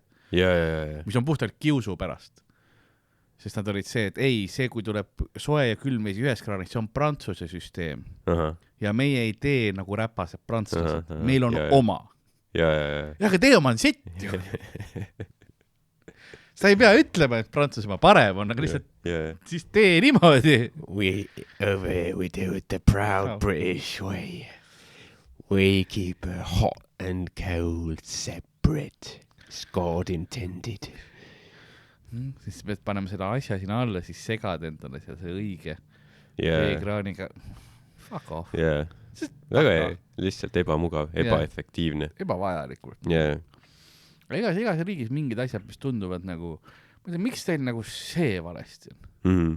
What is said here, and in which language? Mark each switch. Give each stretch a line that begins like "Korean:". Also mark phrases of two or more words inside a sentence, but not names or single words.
Estonian: Mis on puhtalt kiusu pärast. Sest nad olid see, et see, kui tuleb soe ja külm vesi ühes kraanist, see on Prantsuse süsteem. Ja meie ei tee nagu räpased prantslased. Meil on oma. Ja, aga tee oma on sitt ju. Sa ei pea ütlema, et Prantsusmaa parem on, aga lihtsalt siis tee niimoodi.
English: We do it the proud British way. We keep hot and cold separate. Scott intended.
Estonian: Siis pead panema seda asja sinna alla, siis segad endale seal see õige veekraaniga.
English: Fuck off.
Estonian: Väga lihtsalt ebamugav, ebaefektiivne. Ebavajalikult. Igas riigis mingid asjad, mis tunduvad nagu, ma ei tea, miks teil nagu see valesti on?